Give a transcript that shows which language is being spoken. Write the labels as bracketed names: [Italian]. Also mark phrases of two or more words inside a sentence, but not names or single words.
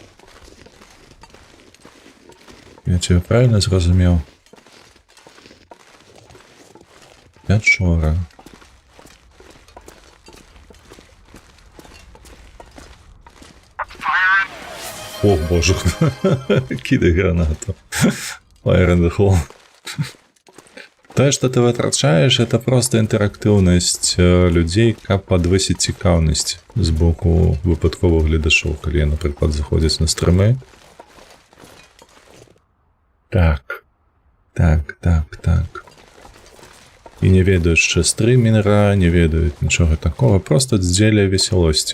[Russian] Я тебе правильно зразумеў? [Belarusian] Пячора. О, боже. [Russian] Кидай гранату. [English] Fire in the hole. [Belarusian] Тое, што ты вытрачаеш, это просто інтэрактыўнасць людзей, каб падвысіць цікаўнасць з боку выпадковых гледачоў, калі, напрыклад, заходзяць на стрымы. Так. І не ведаюць яшчэ стрымінера, не ведаюць нічога такого, просто дзеля весялосці.